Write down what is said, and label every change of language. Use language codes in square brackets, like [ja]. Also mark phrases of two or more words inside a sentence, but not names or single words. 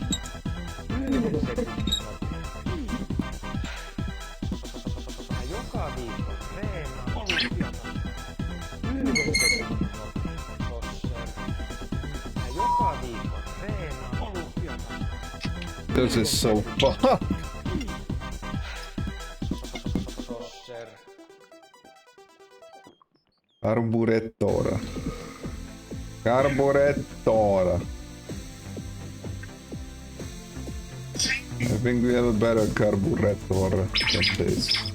[fi] Yhden setin joka viikko treenaan olympiatasolla. Yhden setin joka viikko treenaan olympiatasolla. [en] this is so fucked. Tosser. Carburettora. Carburettora. I think we have a better carburetor than this.